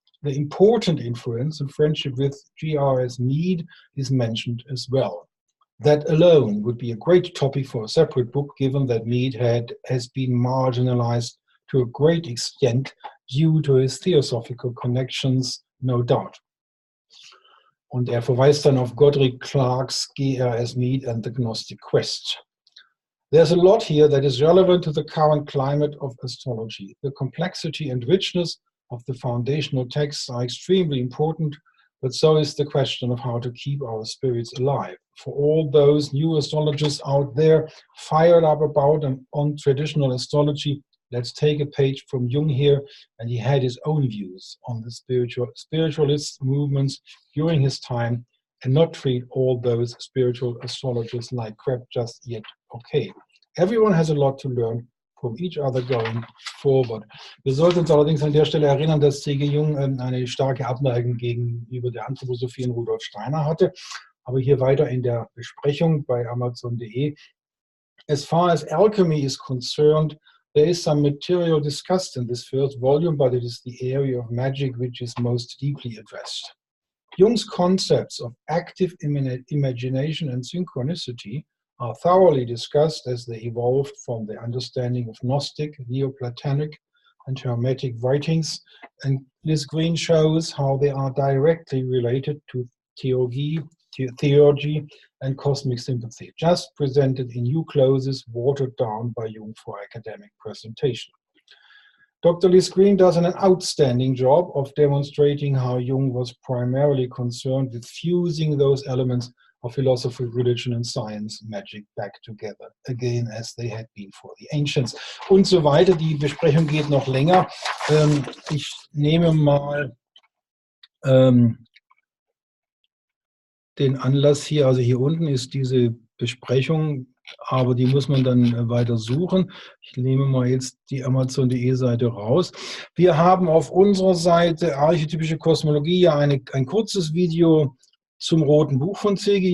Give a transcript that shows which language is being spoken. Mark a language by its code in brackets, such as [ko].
[en] The important influence and friendship with G.R.S. Mead is mentioned as well. That alone would be a great topic for a separate book, given that Mead has been marginalized to a great extent due to his theosophical connections, no doubt. [de] Und verweist dann auf Godric Clark's G.R.S. [en] Mead and the Gnostic Quest. There's a lot here that is relevant to the current climate of astrology. The complexity and richness of the foundational texts are extremely important, but so is the question of how to keep our spirits alive. For all those new astrologers out there fired up about and on traditional astrology, let's take a page from Jung here, and he had his own views on the spiritualist movements during his time and not treat all those spiritual astrologers like crap just yet. Okay, everyone has a lot to learn from each other going forward. [de] Wir sollten uns allerdings an der Stelle erinnern, dass C.G. Jung eine starke Abneigung gegenüber der Anthroposophie in Rudolf Steiner hatte. Aber hier weiter in der Besprechung bei Amazon.de. [en] As far as alchemy is concerned, there is some material discussed in this first volume, but it is the area of magic which is most deeply addressed. Jung's concepts of active imagination and synchronicity are thoroughly discussed as they evolved from the understanding of Gnostic, Neoplatonic, and Hermetic writings, and Liz Green shows how they are directly related to theurgy, and cosmic sympathy, just presented in new clothes watered down by Jung for academic presentation. Dr. Liz Green does an outstanding job of demonstrating how Jung was primarily concerned with fusing those elements of philosophy, religion, and science, magic back together, again as they had been for the ancients. [de] Und so weiter. Die Besprechung geht noch länger. Ich nehme mal den Anlass hier, also hier unten ist diese Besprechung, aber die muss man dann weiter suchen. Ich nehme mal jetzt die Amazon.de Seite raus. Wir haben auf unserer Seite Archetypische Kosmologie ja ein kurzes Video zum Roten Buch von C.G.